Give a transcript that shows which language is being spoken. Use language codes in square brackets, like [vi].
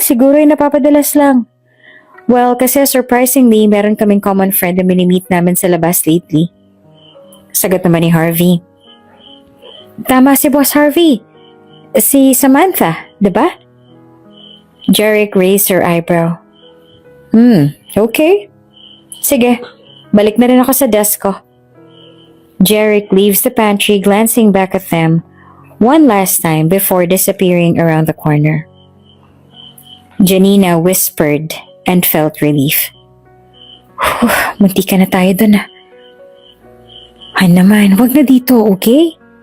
[tl] Siguro ay napapadalas lang. Well, kasi surprisingly, meron kaming common friend na minimit namin sa labas lately. Sagot naman ni Harvey. Tama si Boss Harvey. Si Samantha, diba? [en] Jeric raised her eyebrow. Okay. [tl] Sige, balik na rin ako sa desk ko. [en] Jeric leaves the pantry glancing back at them one last time before disappearing around the corner. Janina whispered and felt relief. [tl] Munti ka na tayo dun Ay naman, wag na dito, okay?